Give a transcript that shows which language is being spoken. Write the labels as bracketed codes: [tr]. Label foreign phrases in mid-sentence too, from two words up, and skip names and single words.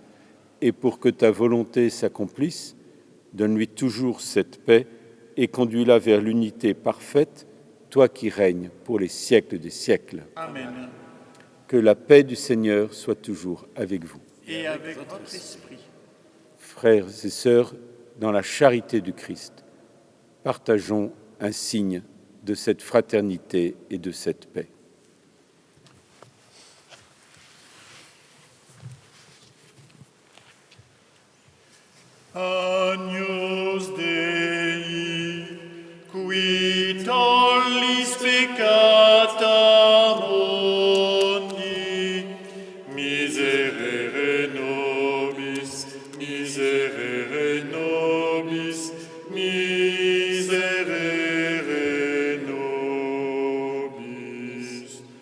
[fr] Et pour que ta volonté s'accomplisse, donne-lui toujours cette paix et conduis-la vers l'unité parfaite, toi qui règnes pour les siècles des siècles. » Amen. Que la paix du Seigneur soit toujours avec vous. Et avec votre esprit. Frères et sœurs, dans la charité du Christ, partageons un signe de cette fraternité et de cette paix. [la] Agnus Dei, qui tollis peccata mundi, miserere nobis, miserere nobis, miserere nobis.